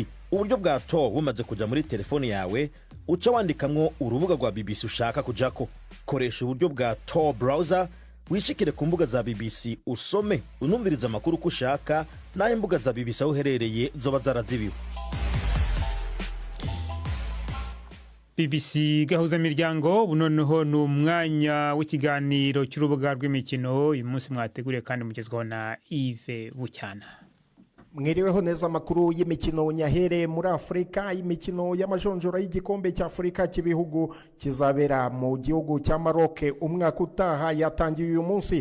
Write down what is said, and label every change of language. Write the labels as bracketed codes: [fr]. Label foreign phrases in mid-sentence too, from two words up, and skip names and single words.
[rn] Uburyo bwa Tor bumaze kuja muri telefone yawe, uca wandikamwo urubuga rwa BBC ushaka kujako. Koresha uburyo bwa Tor browser, wishikire ku mbuga za BBC usome unumviriza amakuru uko ushaka, naho imbuga za BBC aho uherereye zoba zarazibiwe. BBC Gahuza Miryango, bunoneho ni umwanya w'ikiganiro cy'urubuga rw'imikino. Uyu munsi mwateguriye kandi mugezwaho na Yves Bucyana. Mwiriweho neza amakuru y'imikino nyahere muri Afrika. Imikino y'amajonjora y'igikombe cya Afrika cy'ibihugu kizabera mu gihugu cya Maroc umwaka utaha yatangiye uyu munsi.